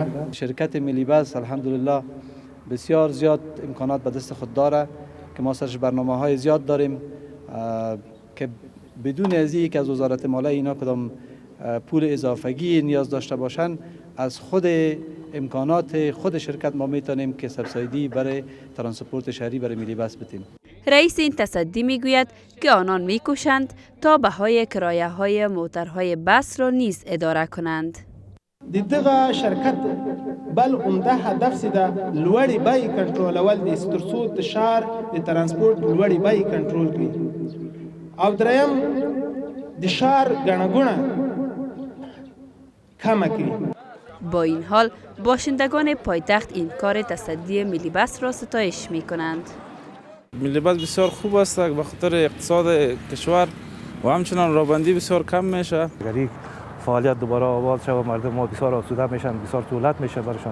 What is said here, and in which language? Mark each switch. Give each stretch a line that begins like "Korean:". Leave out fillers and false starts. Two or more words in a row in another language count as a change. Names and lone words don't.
Persian: شرکت ملی بس الحمدلله بسیار زیاد امکانات به دست خود داره که ما سرش برنامه‌های زیاد داریم که بدون از اینکه از وزارت مالیه اینا کدام پول اضافگی نیاز داشته باشند از خود امکانات خود شرکت ما میتونیم که سبسایدی برای ترانسپورت شهری برای ملی بس بدیم. رئیس این تصدی میگوید که آنان میکوشند تا بهای کرایه های موترهای بس را نیز اداره کنند.
Pashto: دغه شرکت بل عمده هدف سیده لوړی بای کنټرولول دي تر څو د ښار د ترانسپورت لوړی بای کنټرول کړي او دریم د ښار ګڼه ګوڼه کمه کړي.
Persian: با این حال باشندگان پایتخت این کار تصدی ملی بس را ستایش می کنند. ملی بس بسیار خوب است به خاطر اقتصاد کشور و همچنان رابندی بسیار کم میشه. اگر فعالیت دوباره آغاز شود مردم ما بسیار آسوده میشن، بسیار سهولت میشه برشان.